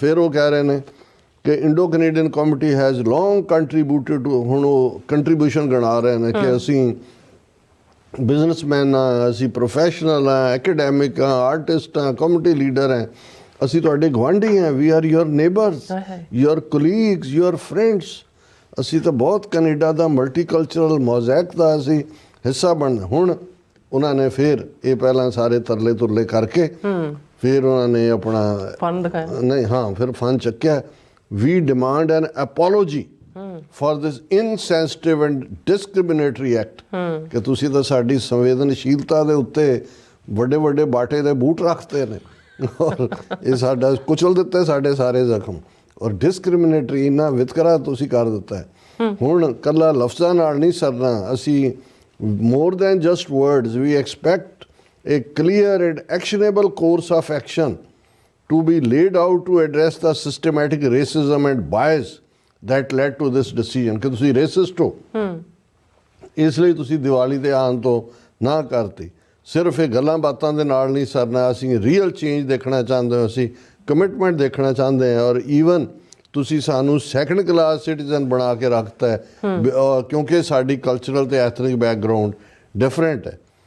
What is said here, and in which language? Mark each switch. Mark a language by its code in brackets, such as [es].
[pa] ਫਿਰ ਉਹ ਕਹਿ ਰਹੇ ਨੇ ਕਿ [en] Indo Canadian community has long contributed to, [pa] ਹੁਣ ਉਹ ਕੰਟਰੀਬਿਊਸ਼ਨ ਗਿਣਾ ਰਹੇ ਨੇ ਕਿ ਅਸੀਂ ਬਿਜ਼ਨਸਮੈਨ ਹਾਂ, ਅਸੀਂ ਪ੍ਰੋਫੈਸ਼ਨਲ ਹਾਂ, ਐਕੈਡੈਮਿਕ ਹਾਂ, ਆਰਟਿਸਟ ਹਾਂ, ਕਮਿਊਨਿਟੀ ਲੀਡਰ ਹਾਂ, ਅਸੀਂ ਤੁਹਾਡੇ ਗੁਆਂਢੀ ਹਾਂ, [en] We are your neighbours, your colleagues, your friends. [pa] ਅਸੀਂ ਤਾਂ ਬਹੁਤ ਕੈਨੇਡਾ ਦਾ ਮਲਟੀਕਲਚਰਲ ਮੋਜ਼ੈਕ ਦਾ ਅਸੀਂ ਹਿੱਸਾ ਬਣਨਾ। ਹੁਣ ਉਹਨਾਂ ਨੇ ਫਿਰ ਇਹ ਪਹਿਲਾਂ ਸਾਰੇ ਤਰਲੇ ਤੁਰਲੇ ਕਰਕੇ ਫਿਰ ਉਹਨਾਂ ਨੇ ਆਪਣਾ ਫੰਡ ਦਿਖਾਇਆ, ਨਹੀਂ ਹਾਂ ਫਿਰ ਫੰਡ ਚੱਕਿਆ। [en] We demand an apology for this insensitive and discriminatory act। [pa] ਕਿ ਤੁਸੀਂ ਤਾਂ ਸਾਡੀ ਸੰਵੇਦਨਸ਼ੀਲਤਾ ਦੇ ਉੱਤੇ ਵੱਡੇ ਵੱਡੇ ਬਾਟੇ ਦੇ ਬੂਟ ਰੱਖਦੇ ਨੇ ਔਰ ਇਹ ਸਾਡਾ ਕੁਚਲ ਦਿੱਤੇ ਸਾਡੇ ਸਾਰੇ ਜ਼ਖਮ, ਔਰ ਡਿਸਕ੍ਰਿਮੀਨੇਟਰੀ ਇੰਨਾ ਵਿਤਕਰਾ ਤੁਸੀਂ ਕਰ ਦਿੱਤਾ ਹੈ। ਹੁਣ ਕੱਲਾ ਲਫ਼ਜ਼ਾਂ ਨਾਲ ਨਹੀਂ ਸਰਨਾ, ਅਸੀਂ [en] more than just words, we expect a clear and actionable course of action to be laid out to address the systematic racism and bias that led to this decision। [pa] ਕਿ ਤੁਸੀਂ ਰੇਸਿਸਟ ਹੋ, ਇਸ ਲਈ ਤੁਸੀਂ ਦੀਵਾਲੀ ਦੇ ਆਉਣ ਤੋਂ ਨਾ ਕਰਤੀ। ਸਿਰਫ ਇਹ ਗੱਲਾਂ ਬਾਤਾਂ ਦੇ ਨਾਲ ਨਹੀਂ ਸਰਨਾ, ਅਸੀਂ ਰੀਅਲ ਚੇਂਜ ਦੇਖਣਾ ਚਾਹੁੰਦੇ ਹਾਂ, ਅਸੀਂ ਕਮਿਟਮੈਂਟ ਦੇਖਣਾ ਚਾਹੁੰਦੇ ਹਾਂ ਔਰ ਈਵਨ ਤੁਸੀਂ ਸਾਨੂੰ ਸੈਕੰਡ ਕਲਾਸ ਸਿਟੀਜ਼ਨ ਬਣਾ ਕੇ ਰੱਖਤਾ ਹੈ ਕਿਉਂਕਿ ਸਾਡੀ ਕਲਚਰਲ ਤੇ ਐਥਨਿਕ ਬੈਕਗਰਾਊਂਡ ਡਿਫਰੈਂਟ ਹੈ।